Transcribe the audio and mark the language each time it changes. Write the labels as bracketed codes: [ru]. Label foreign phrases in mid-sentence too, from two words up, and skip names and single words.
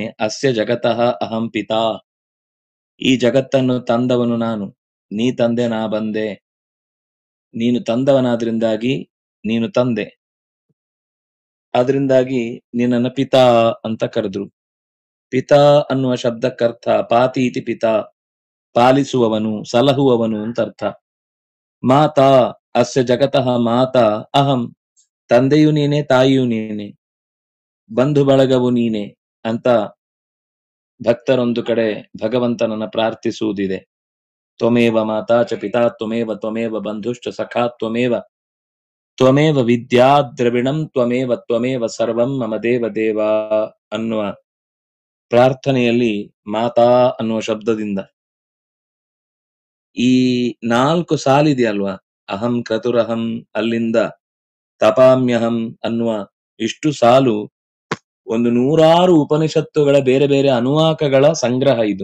[sa] ಅಸ್ಯ ಜಗತಃ ಅಹಂ ಪಿತಾ. [kn] ಈ ಜಗತ್ತನ್ನು ತಂದವನು ನಾನು, ನೀ ತಂದೆ ನಾ ಬಂದೆ. ನೀನು ತಂದವನಾದ್ರಿಂದಾಗಿ ನೀನು ತಂದೆ, ಆದ್ರಿಂದಾಗಿ ನಿನ್ನನ್ನ ಪಿತಾ ಅಂತ ಕರೆದ್ರು. ಪಿತಾ ಅನ್ನುವ ಶಬ್ದಕ್ಕರ್ಥ [sa] ಪಾತಿ ಇತಿ ಪಿತಾ, [kn] ಪಾಲಿಸುವವನು ಸಲಹುವವನು ಅಂತ ಅರ್ಥ. [sa] ಮಾತಾ ಅಸ್ಯ ಜಗತಃ ಮಾತಾ ಅಹಂ, [kn] ತಂದೆಯು ನೀನೆ ತಾಯಿಯು ನೀನೆ, ಬಂಧು ಬಳಗವು ನೀನೆ ಅಂತ ಭಕ್ತರೊಂದು ಕಡೆ ಭಗವಂತನನ್ನ ಪ್ರಾರ್ಥಿಸುವುದಿದೆ. [sa] ತ್ವಮೇವ ಮಾತಾ ಚ ಪಿತಾ ತ್ವಮೇವ ತ್ವಮೇವ ಬಂಧುಶ್ಚ ಸಖಾ ತ್ವಮೇವ ತ್ವಮೇವ ವಿದ್ಯಾ ದ್ರವಿಣಂ ತ್ವಮೇವ ತ್ವಮೇವ ಸರ್ವಂ ಮಮ ದೇವ ದೇವ [kn] ಅನ್ನುವ ಪ್ರಾರ್ಥನೆಯಲ್ಲಿ ಮಾತಾ ಅನ್ನುವ ಶಬ್ದದಿಂದ ಈ 4 ಸಾಲಿದೆಯಲ್ವಾ, [sa] ಅಹಂ ಕ್ರತುರಹಂ [kn] ಅಲ್ಲಿಂದ ತಪಾಮ್ಯಹಂ ಅನ್ನುವ ಇಷ್ಟು ಸಾಲು ಒಂದು 100 ಉಪನಿಷತ್ತುಗಳ ಬೇರೆ ಬೇರೆ ಅನುವಾಕಗಳ ಸಂಗ್ರಹ ಇದು.